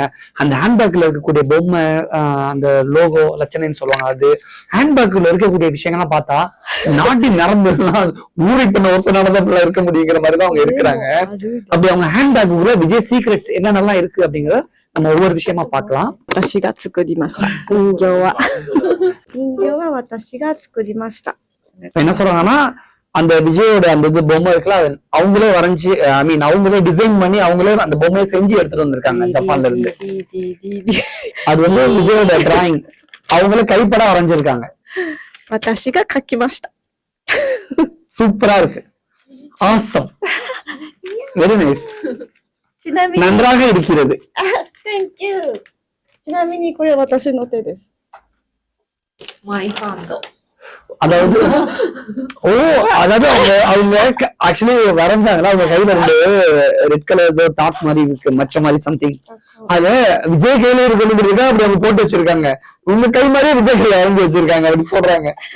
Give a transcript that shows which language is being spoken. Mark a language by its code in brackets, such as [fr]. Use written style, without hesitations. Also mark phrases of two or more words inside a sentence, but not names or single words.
[ta] அந்த ஹேண்ட்பேக்ல இருக்கக்கூடிய பொம்மை, அந்த லோகோ லட்சணைன்னு சொல்லுவாங்க, அது ஹேண்ட்பேக்ல இருக்கக்கூடிய விஷயங்கள்லாம் பார்த்தா நாட்டின் நரம்புலாம் ஊறி பண்ண ஒருத்தனாலதான் இப்படிலாம் இருக்க முடியுங்கிற மாதிரிதான் அவங்க இருக்கிறாங்க. அப்படி அவங்க ஹேண்ட்பேக்குள்ள விஜய் சீக்ரெட்ஸ் என்னென்னலாம் இருக்கு அப்படிங்கறத நம்ம ஒவ்வொரு விஷயமா பார்க்கலாம். [ja] 私が作りました。人形は。人形は私が作りました。 [ta] என்ன சொல்றாங்கன்னா, அந்த விஜயோட அந்த இது பொம்மை இருக்குல்ல, அவங்களே வரைஞ்சி அவங்களே டிசைன் பண்ணி அவங்களே அந்த பொம்மையை செஞ்சு எடுத்துட்டு வந்திருக்காங்க ஜப்பான்ல இருந்து. அது வந்து விஜயோட டிராயிங், அவங்களே கைப்பட வரைஞ்சிருக்காங்க. [ja] 私が描きました。 [ta] சூப்பரா இருக்கு. ஆசம். [en] very nice. [ja] ちなみに。 [ta] நன்றாக இருக்கிறது. [en] Thank you. [ja] ちなみにこれ私の手です。 [en] my hand. [ta] அதாவது அதாவது அவங்க ஆக்சுவலி வரைஞ்சாங்களா, அவங்க கையில இருந்து [en] red colour [ta] ஏதோ டாப் மாதிரி இருக்கு, மச்ச மாதிரி சம்திங். அத விஜய் கையில இருக்கிறது அப்படி அவங்க போட்டு வச்சிருக்காங்க. உங்க கை மாதிரியே விஜய் கையில வரைஞ்சி வச்சிருக்காங்க அப்படின்னு சொல்றாங்க.